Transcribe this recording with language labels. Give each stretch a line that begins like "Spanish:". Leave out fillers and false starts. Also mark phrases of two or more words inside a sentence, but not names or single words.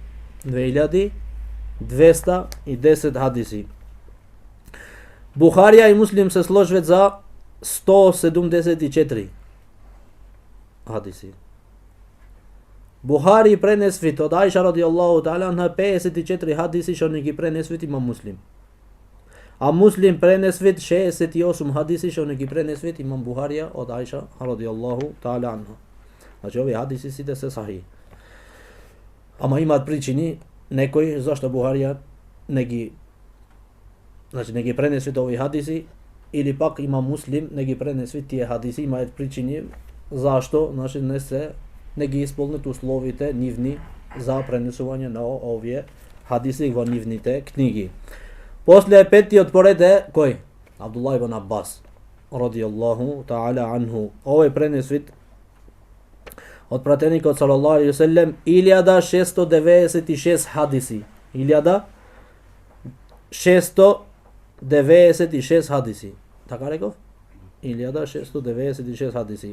Macedonian: 2210 хадиси. Бухарија и Муслим се сложвет за 174 хадиси. Бухари пренесвет од Аиша
Arabic: رضي الله تعالى عنها
Macedonian: 54 хадиси што не ги пренесвет има Муслим. А Муслим пренесвет 68 хадиси што не ги пренесвет имам Бухарија од Аиша
Arabic: رضي الله تعالى عنها.
Macedonian: Значи овие хадиси сите се сахи. Ама имаат причини некои зашто Бухарија не ги пренесвет овие хадиси, или пак има Муслим не ги пренесвет тие хадиси, имаат причини зашто не ги исполнет условите нивни за пренесување на овие хадиси во нивните книги. После петтиот поред е кој? Абдуллах ибн Аббас
Arabic: رضي الله تعالى عنه.
Macedonian: Овој пренесвит од пратеникот
Arabic: صلى الله عليه وسلم
Macedonian: 1696 хадиси. 1696 хадиси. Така реков? 1696 хадиси.